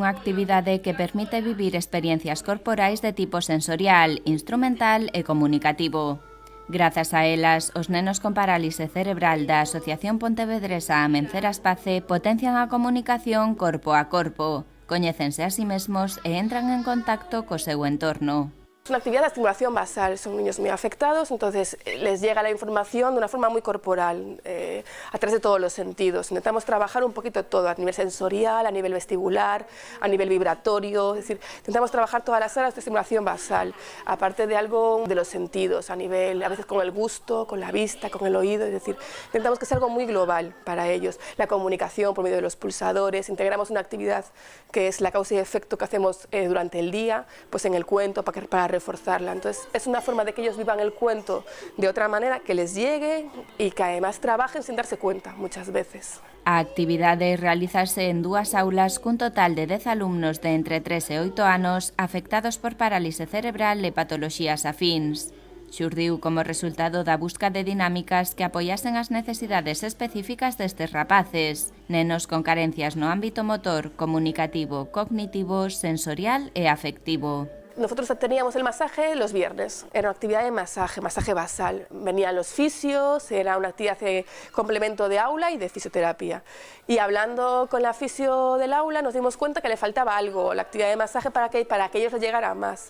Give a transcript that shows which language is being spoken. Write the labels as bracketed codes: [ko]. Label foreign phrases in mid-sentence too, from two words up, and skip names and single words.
[gl] unha actividade que permite vivir experiencias corporais de tipo sensorial, instrumental e comunicativo. Grazas a elas, os nenos con parálise cerebral da Asociación Pontevedresa Amenceras Pace potencian a comunicación corpo a corpo, coñécense a sí mesmos e entran en contacto co seu entorno. [es] Es una actividad de estimulación basal, son niños muy afectados, entonces les llega la información de una forma muy corporal, a través de todos los sentidos. Intentamos trabajar un poquito todo, a nivel sensorial, a nivel vestibular, a nivel vibratorio, es decir, intentamos trabajar todas las áreas de estimulación basal, aparte de algo de los sentidos, a nivel, a veces con el gusto, con la vista, con el oído, es decir, intentamos que sea algo muy global para ellos. La comunicación por medio de los pulsadores, integramos una actividad que es la causa y efecto que hacemos durante el día, pues en el cuento, para reforzarla. Entonces es una forma de que ellos vivan el cuento de otra manera, que les llegue y que además trabajen sin darse cuenta muchas veces. [gl] A actividade realizarse en 2 aulas cun total de 10 alumnos de entre 3 e 8 anos afectados por parálise cerebral e patoloxías afíns. Xurdiu como resultado da busca de dinámicas que apoyasen as necesidades específicas destes rapaces, nenos con carencias no ámbito motor, comunicativo, cognitivo, sensorial e afectivo. [es] nosotros teníamos el masaje los viernes, era una actividad de masaje basal. Venían los fisios, era una actividad de complemento de aula y de fisioterapia. Y hablando con la fisio del aula nos dimos cuenta que le faltaba algo, la actividad de masaje para que ellos les llegara más.